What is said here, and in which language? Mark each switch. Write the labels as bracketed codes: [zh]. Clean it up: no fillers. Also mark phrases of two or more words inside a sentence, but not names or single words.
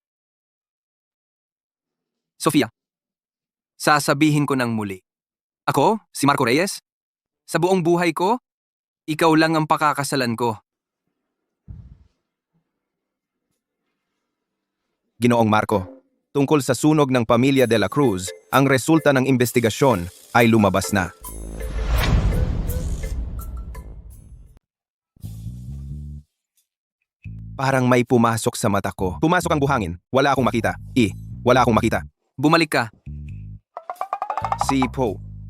[tl] Sofia, sasabihin ko ng muli. Ako, si Marco Reyes, sa buong buhay ko, ikaw lang ang pakakasalan ko. Ginoong Marco, tungkol sa sunog ng pamilya de la Cruz, ang resulta ng investigasyon ay lumabas na. Parang may pumasok sa mata ko. Pumasok ang buhangin. Wala akong makita. Wala akong makita. Bumalik ka. Si Poe.